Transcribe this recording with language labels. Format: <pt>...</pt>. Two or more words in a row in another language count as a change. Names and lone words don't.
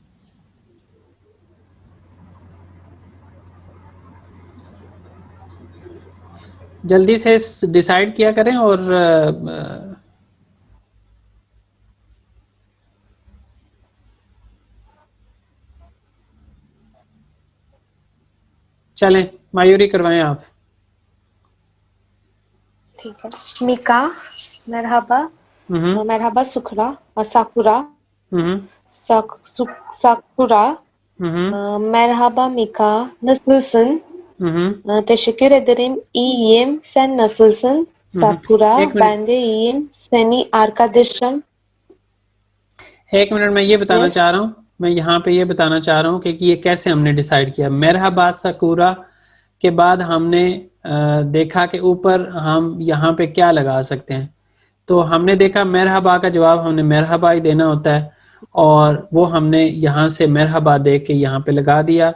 <hi>जल्दी से डिसाइड किया करें और चलें, मायूरी करवाएं आप। ठीक है। मिका,</hi> <tr>merhaba, merhaba</tr> <hi>सुखरा, साकुरा, साकुरा,</hi> <tr>merhaba Mika, nasılsın? Teşekkür ederim, iyiyim. Sen nasılsın? Sakura,</tr> <hi>एक मिनट,</hi> <tr>ben de iyiyim. Seni arkadaşım.</tr> <hi>एक मिनट, मैं ये बताना Yes. चाह रहा हूँ, मैं यहाँ पे ये बताना चाह रहा हूँ कि ये कैसे हमने डिसाइड किया। मरहबा साकुरा के बाद हमने देखा कि ऊपर हम यहाँ पे क्या लगा सकते हैं। तो हमने देखा मरहबा का जवाब हमने मरहबा ही देना होता है, और वो हमने यहाँ से मरहबा दे के यहाँ पे लगा दिया।</hi>